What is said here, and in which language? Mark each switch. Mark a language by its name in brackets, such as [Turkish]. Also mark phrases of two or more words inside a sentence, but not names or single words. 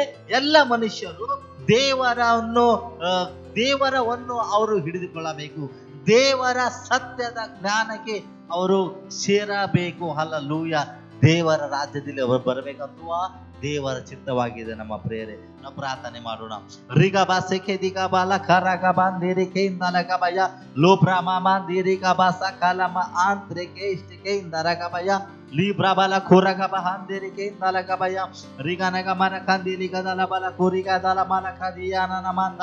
[Kannada] ಎಲ್ಲ ಮನುಷ್ಯರು ದೇವರವನ್ನು ಅವರು ಹಿಡಿದುಕೊಳ್ಳಬೇಕು. ದೇವರ ಸತ್ಯದ ಜ್ಞಾನಕ್ಕೆ ಅವರು ಸೇರಬೇಕು. ಹಲ್ಲೆಲೂಯಾ. ದೇವರ ರಾಜ್ಯದಲ್ಲಿ ಅವರು ಬರಬೇಕಂತ ದೇವರ ಚಿತ್ತವಾಗಿದೆ ನಮ್ಮ ಪ್ರಿಯರೇ. ನಾವು ಪ್ರಾರ್ಥನೆ ಮಾಡೋಣ. ರಿಗಬಾ ಸೆಕೆದಿಗಬಾ ಲಖರಗಬಾ ಅಂದಿರಿಕೆಯಿಂದಲಗಬಯ ಲೋಬ್ರಮಾಮ ದಿರಿಗಬಾ ಸಕಲಮ ಆಂತ್ರಿಕೆಷ್ಟಕೆಯಿಂದರಗಬಯ ಲೀಬ್ರಬಲ ಖುರಗಬ ಅಂದಿರಿಕೆಯಿಂದಲಗಬಯ ರಿಗನಗಮನ ಕಂದಿಲಿಗದಲಬಲ ಕುರಿಗದಲ ಮಲಕದಿಯಾನನಮಂದ